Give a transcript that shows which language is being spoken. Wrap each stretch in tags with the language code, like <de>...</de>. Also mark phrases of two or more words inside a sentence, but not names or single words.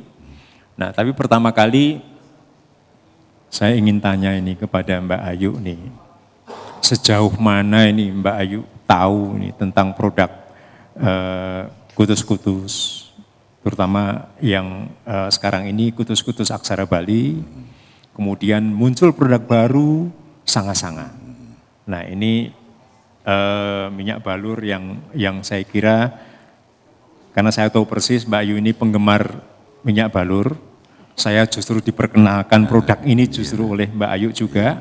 <id>Nah, tapi pertama kali saya ingin tanya ini kepada Mbak Ayu nih, sejauh mana ini Mbak Ayu tahu ini tentang produk kutus-kutus, terutama yang sekarang ini kutus-kutus aksara Bali, kemudian muncul produk baru sanga-sanga. Nah ini minyak balur yang saya kira, karena saya tahu persis Mbak Ayu ini penggemar minyak balur, saya justru diperkenalkan produk ini justru oleh Mbak Ayu juga.</id>